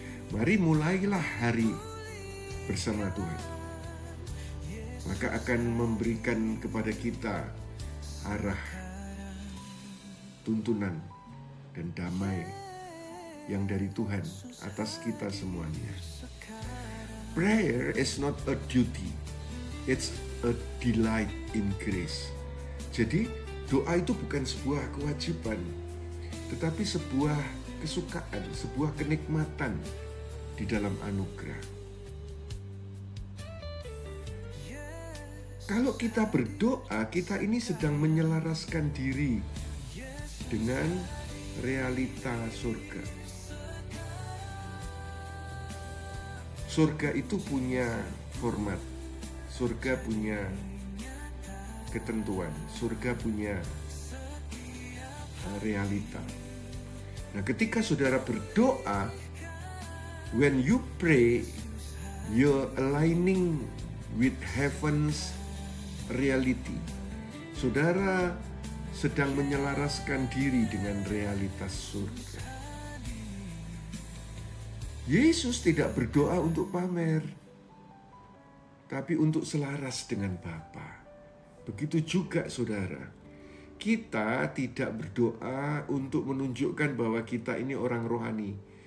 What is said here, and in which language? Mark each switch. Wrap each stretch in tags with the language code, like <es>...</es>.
<id>Mari mulailah hari bersama Tuhan. Maka akan memberikan kepada kita arah, tuntunan, dan damai yang dari Tuhan atas kita semuanya.</id> <en>Prayer is not a duty, it's a delight in grace.</en> <id>Jadi doa itu bukan sebuah kewajiban, tetapi sebuah kesukaan, sebuah kenikmatan di dalam anugerah. Kalau kita berdoa, kita ini sedang menyelaraskan diri dengan realita surga. Surga itu punya format, surga punya ketentuan, surga punya realita. Nah, ketika saudara berdoa,</id> <en>when you pray, you're aligning with heaven's reality.</en> <id>Saudara sedang menyelaraskan diri dengan realitas surga. Yesus tidak berdoa untuk pamer, tapi untuk selaras dengan Bapa. Begitu juga saudara, kita tidak berdoa untuk menunjukkan bahwa kita ini orang rohani.</id>